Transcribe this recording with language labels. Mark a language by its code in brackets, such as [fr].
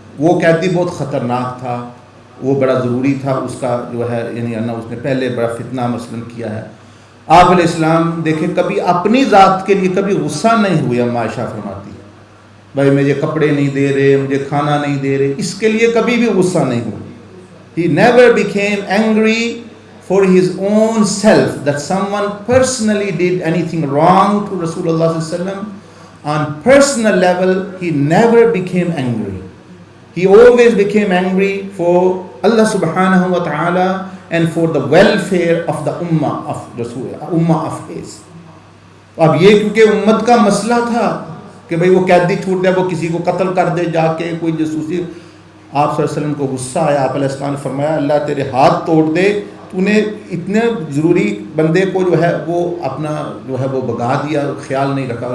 [ur] وہ قیدی بہت خطرناک تھا، وہ بڑا ضروری تھا، اس کا جو ہے یعنی اس نے پہلے بڑا فتنہ مثلاً کیا ہے. آپ علیہ السلام دیکھیں کبھی اپنی ذات کے لیے کبھی غصہ نہیں ہوئے. اما عائشہ فرماتی بھائی مجھے کپڑے نہیں دے رہے، مجھے کھانا نہیں دے رہے، اس کے لیے کبھی بھی غصہ نہیں ہوا. [en] He never became angry for his own self that someone personally did anything wrong to Rasulullah sallallahu alaihi wasallam. On personal level, he never became angry. He always became angry for Allah subhanahu wa ta'ala and for the welfare of the ummah of his. [ur] اب یہ کیونکہ امت کا مسئلہ تھا کہ بھئی وہ قیدی چھوٹ دے، وہ کسی کو قتل کر دے جا کے، کوئی جاسوسی. آپ صلی اللہ علیہ وسلم کو غصہ آیا. آپ علیہ السلام نے فرمایا اللہ تیرے ہاتھ توڑ دے، تو نے اتنے ضروری بندے کو جو ہے وہ اپنا جو ہے وہ بگا دیا، خیال نہیں رکھا.